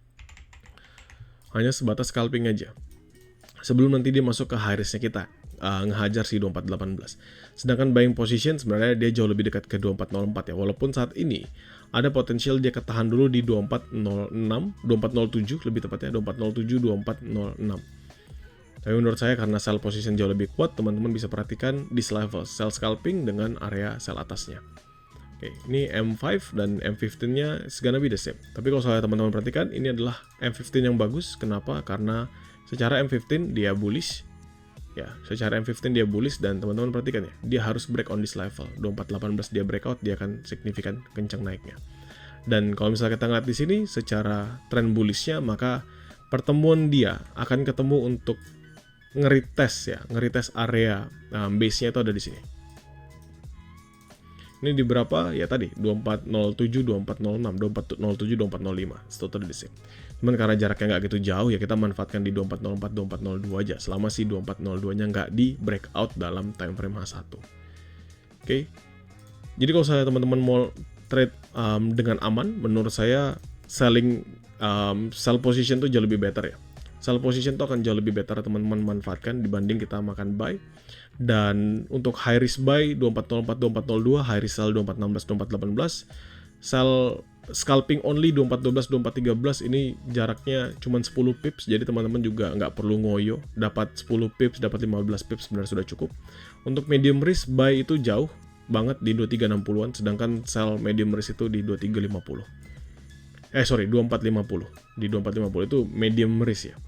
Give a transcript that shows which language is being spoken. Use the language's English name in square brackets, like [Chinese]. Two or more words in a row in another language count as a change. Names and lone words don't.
[Indonesian] Hanya sebatas scalping aja. Sebelum nanti dia masuk ke [English] high risk- [Indonesian] nya kita. Ngehajar si 2418. Sedangkan [English] buying position [Indonesian] sebenarnya dia jauh lebih dekat ke 2404 ya. Walaupun saat ini ada potensial dia ketahan dulu di 2406, 2407 lebih tepatnya 2407, 2406. Tapi menurut saya karena [English] sell position [Indonesian] jauh lebih kuat, teman-teman bisa perhatikan [English] this level sell scalping [Indonesian] dengan area sell atasnya. Oke, ini [English] M5 dan M15-nya is gonna be the same. [Indonesian] Tapi kalau saya teman-teman perhatikan, ini adalah M15 yang bagus. Kenapa? Karena secara M15 dia bullish. Ya, secara M15 dia bullish dan teman-teman perhatikan ya, dia harus [English] break on this level. [Indonesian] 2418 dia breakout, dia akan signifikan kencang naiknya. Dan kalau misalnya kita ngeliat di sini secara trend bullishnya, maka pertemuan dia akan ketemu untuk ngerites area base-nya itu ada di sini. Ini di berapa? Ya tadi 2407, 2406, 2407, 2405. Total di sini. Cuman karena jaraknya nggak gitu jauh ya kita manfaatkan di 2404, 2402 aja. Selama si 2402-nya nggak di breakout dalam [English] time frame [Indonesian] H1. Oke. Jadi kalau saya teman-teman mau trade dengan aman, menurut saya [English] sell position [Indonesian] tuh jauh lebih better ya. [English] Sell position [Indonesian] tuh akan jauh lebih better teman-teman manfaatkan dibanding kita makan buy. Dan untuk [English] high risk buy [Indonesian] 2404, 2402, [English] high risk sell [Indonesian] 2416, 2418 [English] sell scalping only [Indonesian] 2412 2413 ini jaraknya cuma 10 pips, jadi teman-teman juga nggak perlu ngoyo, dapat 10 pips, dapat 15 pips sebenarnya sudah cukup. Untuk [English] medium risk buy [Indonesian] itu jauh banget di 2360-an, sedangkan [English] sell medium risk [Indonesian] itu di 2450. 2450. Di 2450 itu [English] medium risk [Indonesian] ya.